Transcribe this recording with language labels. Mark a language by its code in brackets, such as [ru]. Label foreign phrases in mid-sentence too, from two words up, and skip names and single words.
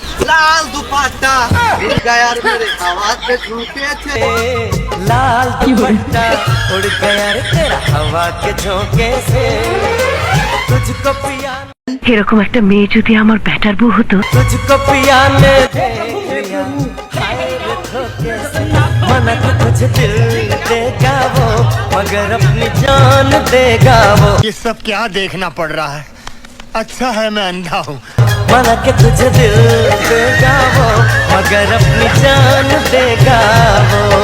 [hi] लाल दुपट्टा उड़ गया रे मेरे हवा के झोंके से लाल दुपट्टा उड़ गया रे तेरा हवा के झोंके से तुझको पिया [bn] এরকম একটা মেয়ে যদি আমার ব্যাটার বউ হতো [hi] तुझको पिया ने दे दिया हाय रे धोखे से मना के तुझे दिल देगा वो मगर अपनी जान देगा वो ये सब क्या देखना पड़ रहा है अच्छा है मैं अंधा हूँ मना के तुझे दिल देगा वो मगर अपनी जान देगा वो